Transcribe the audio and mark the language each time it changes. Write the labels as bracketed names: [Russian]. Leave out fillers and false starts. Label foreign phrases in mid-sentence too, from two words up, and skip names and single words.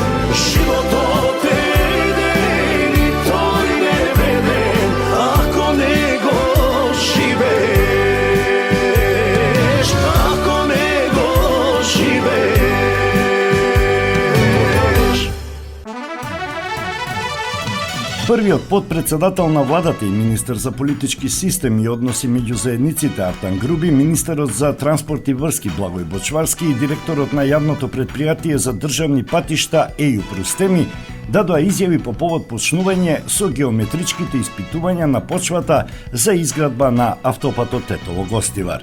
[Macedonian] Живот одеден и то и не вреден, ако него живеш, ако него живеш. Првиот подпредседател на владата и министер за политички систем и односи меѓу заедниците Артан Груби, министерот за транспорт и врски Благој Бочварски и директорот на јавното предпријатие за државни патишта Ејуп Рустеми дадоа изјави по повод почнување со геометричките испитувања на почвата за изградба на автопатот Тетово-Гостивар.